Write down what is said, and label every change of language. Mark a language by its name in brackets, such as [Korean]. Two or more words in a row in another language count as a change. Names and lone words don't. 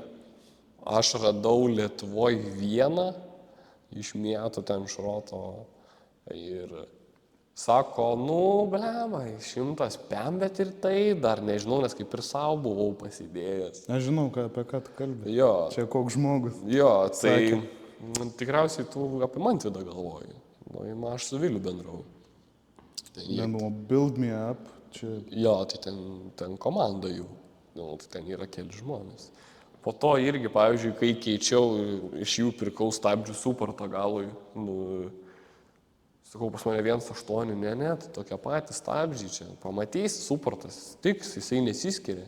[Lithuanian] Aš radau Lietuvoje vieną iš mėto ten šroto ir sako, nu, blemai, 105, bet ir tai dar nežinau, nes kaip ir savo buvau pasidėjęs. Aš žinau, apie ką tu kalbė. Jo. Čia koks žmogus. Jo, tai tikriausiai tu apie Mantvydą galvoji. Nu, aš su Viliu bendrau. Nu, [English] build me up. [Lithuanian] Čia... Jo, tai ten komanda jų. Nu, tai ten yra keli žmonės. Po to irgi, pavyzdžiui, kai keičiau, iš jų pirkau stabdžių Superto galui. Nu, sakau, pas mane 1.8, ne, tai tokie patys stabdžiai čia. Pamatysi, Supertas tiks, jisai nesiskiria.